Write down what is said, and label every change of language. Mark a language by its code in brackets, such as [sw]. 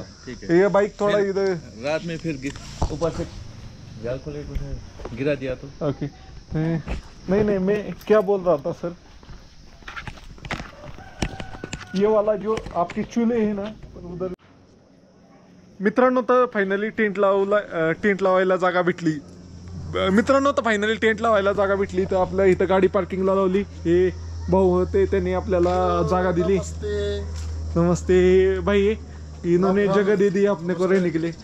[hi] ठीक है. ये बाइक थोड़ा इधर रात में फिर ऊपर से जाल खोले गिरा दिया तो. ओके. नहीं मैं क्या बोल रहा था सर, ये वाला जो आपके चूल्हे है ना उधर. [mr] मित्रांनो, तर फायनली टेंट लावायला जागा भेटली. मित्रांनो, तर फायनली टेंट लावायला जागा भेटली. तर आपल्या इथं गाडी पार्किंगला लावली. हे भाऊ होते, त्यांनी आपल्याला जागा दिली. [hi] नमस्ते भाई, इन्होंने जगह दे दी अपने को रहने के लिए.